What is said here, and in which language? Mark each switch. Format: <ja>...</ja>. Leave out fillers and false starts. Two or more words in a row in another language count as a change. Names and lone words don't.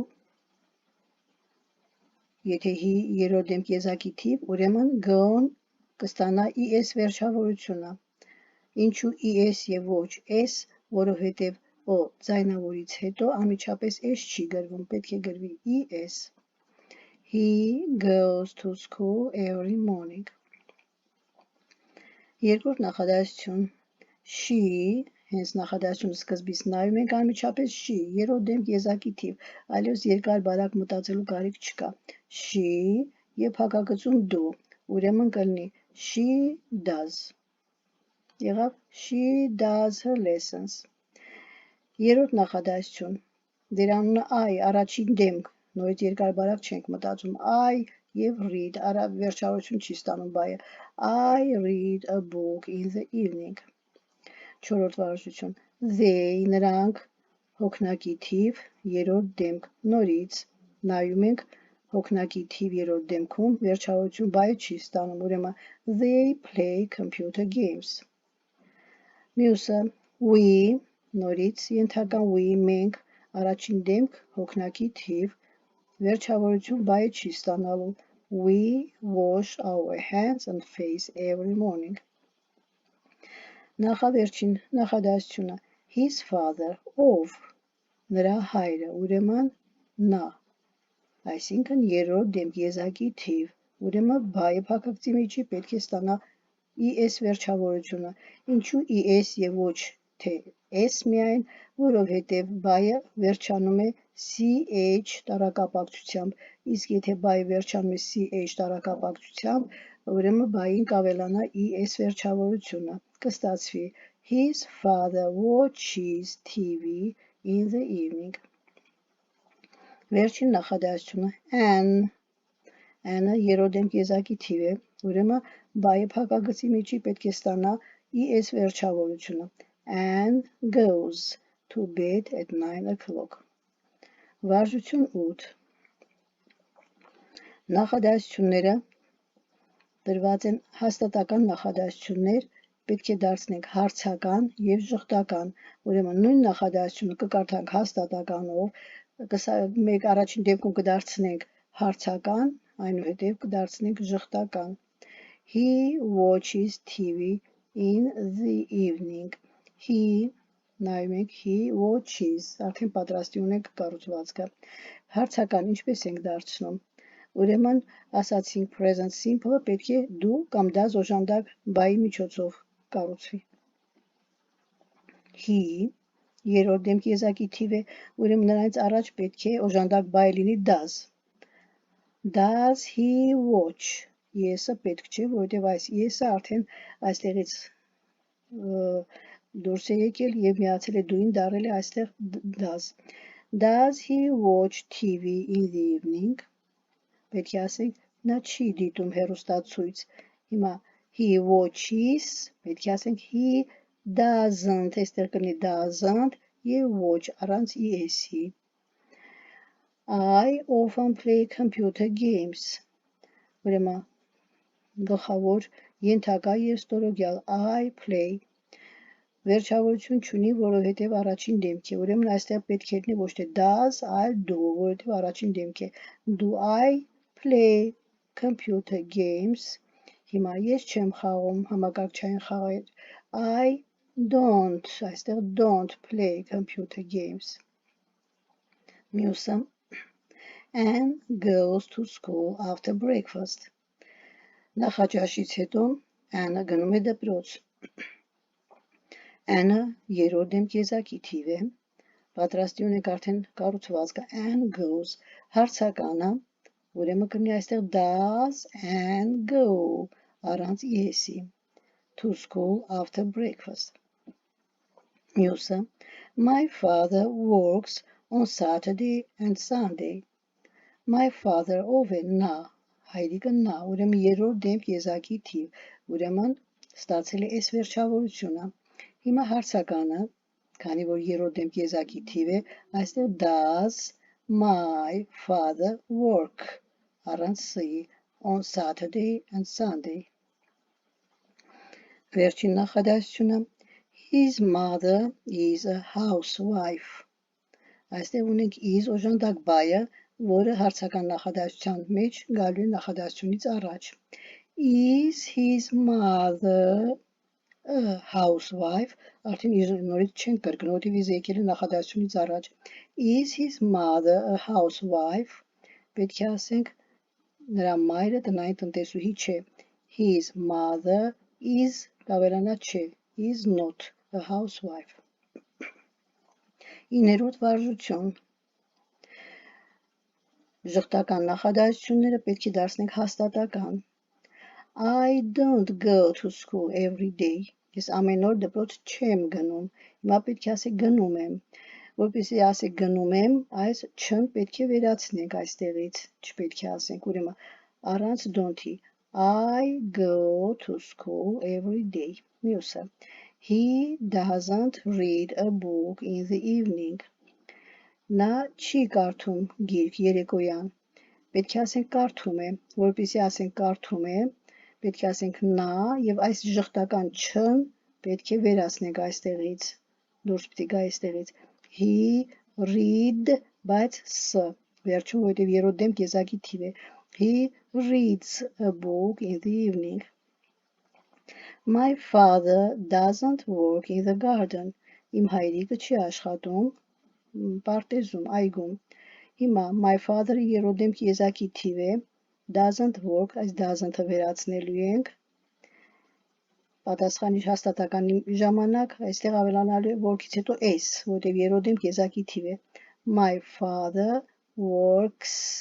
<hy>եթե he երրորդ դեմք եզակի թիվ, ուրեմն go-ն կստանա es վերջավորությունը։ Ինչու es եւ ոչ s, որովհետեւ o ձայնավորից հետո անմիջապես s չի գրվում, պետք է գրվի es։</hy> <en>He goes to school every morning.</en> <hy>Երկրորդ նախադասություն she, հենց նախադասությունը սկզբից նայում ենք անմիջապես she, երրորդ դեմք եզակի թիվ, այլևս երկար բարակ մտածելու կարիք չկա։ She եւ փակագծում do, ուրեմն կլինի</hy> <en>she does։</en> <hy>Եղավ</hy> <en>she does her lessons։</en> <hy>Երրորդ նախադասություն, դեր անունը I, առաջին դեմք, նորից երկար բարակ չենք մտածում, I եւ read, վերջավորություն չի ստանում բայը,</hy> <en>I read a book in the evening։</en> <hy>Չորրորդ վարժություն, they, նրանք, հոգնակի թիվ, երրորդ դեմք, նորից, նայում ենք, հոգնակի թիվ երրորդ դեմքում, վերջավորություն բայը չի ստանում, ուրեմն</hy> <en>they play computer games։</en> <hy>Մյուսը, we, նորից ենթական we, մենք, առաջին դեմք, հոգնակի թիվ, վերջավորություն բայը չի ստանալու,</hy> <en>we wash our hands and face every morning։</en> <hy>Նախավերջին նախադասությունը</hy> <en>his father,</en> <hy>ով, նրա հայրը, ուրեմն նա, այսինքն երրորդ դեմք եզակի թիվ, ուրեմն բայը փակագծի միջի պետք է ստանա es վերջավորությունը, ինչու es եւ ոչ թե s միայն, որովհետև բայը վերջանում է ch տառակապակցությամբ, իսկ եթե բայը վերջանում է ch տառակապակցությամբ, ուրեմն բային կավելանա es վերջավորությունը, կստացվի</hy> <en>his father watches TV in the evening։</en> <hy>Վերջին նախադասությունը Anne-ը երրորդ դեմք եզակի թիվ է, ուրեմն բայը փակագծի միջի պետք է ստանա es վերջավորությունը,</hy> <en>Anne goes to bed at 9 o'clock։ Վարժություն 8</en> <hy>Նախադասությունները դրված են հաստատական նախադասություններ, պետք է դարձնենք հարցական եւ ժխտական, ուրեմն նույն նախադասությունը կկարդանք հաստատականով, մեկ առաջին դեպքում կդարձնենք հարցական, այնուհետև կդարձնենք ժխտական։</hy> <en>He watches TV in the evening.</en> <hy>He, նայում ենք,</hy> <en>he watches,</en> <hy>արդեն պատրաստի ունենք կառուցվածքը։ Հարցական ինչպես ենք դարձնում։ Ուրեմն ասացինք</hy> <en>present simple-ը</en> <hy>պետք է դու կամ դաս օժանդակ բայի միջոցով կառուցվի։ He, երրորդ դեմք եզակի թիվ է, ուրեմն նրանից առաջ պետք է օժանդակ բայ լինի does։</hy> <en>Does he watch?</en> <hy>Yes-ը պետք չէ, որովհետև այս yes-ը արդեն այստեղից դուրս է եկել եւ միացել է do-ին, դարել է այստեղ does։</hy> <en>Does he watch TV in the evening?</en> <hy>Պետք է ասենք նա չի դիտում հեռուստացույց։ Հիմա</hy> <en>he watches,</en> <hy>պետք է ասենք</hy> <en>he doesn't,</en> <hy>այստեղ կլինի doesn't եւ watch առանց es-ի։</hy> <en>I often play computer games։</en> <hy>Ուրեմն գլխավոր ենթակա եւ ստորոգյալ</hy> <en>I play</en> <hy>վերջավորություն չունի, որովհետև առաջին դեմք է, ուրեմն այստեղ պետք է լինի ոչ թե does, այլ do, որովհետև առաջին դեմք է։</hy> <en>Do I play computer games?</en> <hy>Հիմա ես չեմ խաղում համակարգչային խաղեր։</hy> <en>I don't,</en> <hy>այստեղ</hy> <en>don't play computer games։</en> <hy>Մյուսը</hy> <en>Anne goes to school after breakfast։</en> <hy>Նախաճաշից հետո Anne-ը գնում է դպրոց։ Anne-ը երրորդ դեմք եզակի թիվ է, պատրաստի ունենք արդեն կառուցվածքը</hy> <en>Anne goes,</en> <hy>հարցականը, ուրեմն կլինի այստեղ</hy> <en>does Anne go, առանց yes-ի, to school after breakfast։ Մյուսը My father works on Saturday and Sunday։ My father</en> <hy>ով է նա, հայրիկը նա, ուրեմն երրորդ դեմք եզակի թիվ, ուրեմն ստացել է S վերջավորությունը։ Հիմա հարցականը, քանի որ երրորդ դեմք եզակի թիվ է, այստեղ</hy> <en>does my father work,</en> <hy>առանց s-ի,</hy> <en>on Saturday and Sunday։</en> <hy>Վերջին նախադասությունը</hy> <en>His mother is a housewife։</en> <hy>Այստեղ ունենք is օժանդակ բայը, որը հարցական նախադասության մեջ գալու է նախադասությունից առաջ։</hy> <en>Is his mother a housewife,</en> <hy>արդեն նորից չենք կրկնում, որտեղ is եկել է նախադասությունից առաջ։</hy> <en>Is his mother a housewife,</en> <hy>պետք է ասենք նրա մայրը տնային տնտեսուհի չէ։</hy> <en>His mother is</en> <hy>կավելանա չէ,</hy> <en>is not a housewife։</en> <hy>9-րդ վարժություն։ Ժխտական նախադասությունները պետք է դարձնենք հաստատական։</hy> <en>I don't go to school every day։</en> <hy>Ես ամեն օր դպրոց չեմ գնում։ Հիմա պետք է ասեք գնում եմ։ Որպեսզի ասեք գնում եմ, այս չն պետք է վերացնենք այստեղից, չպետք է ասենք, ուրեմն առանց don't-ի։</hy> <en>I go to school every day։</en> <hy>Մյուսը</hy> <en>He doesn't read a book in the evening։</en> <hy>Նա չի կարդում գիրք երեկոյան։ Պետք է ասենք կարդում է, որպեսզի ասենք կարդում է, պետք է ասենք նա եւ այս ժխտական չն պետք է վերացնենք այստեղից, դուրս պիտի գա այստեղից։</hy> <en>He read,</en> <hy>բայց s վերջում, որովհետեւ երրորդ դեմք եզակի թիվ է։</hy> <en>He reads a book in the evening։ My father doesn't work in the garden։</en> <hy>Իմ հայրիկը չի աշխատում պարտեզում, այգում։ Հիմա</hy> <en>my father-ը</en> <hy>երրորդ դեմք եզակի թիվ է,</hy> <en>doesn't work,</en> <hy>այս doesn't-ը վերացնելու ենք։ Պատասխանի հաստատականի ժամանակ այստեղ ավելանալու է work-ից հետո s, որտեղ երրորդ դեմք եզակի թիվ է։</hy> <en>My father works</en>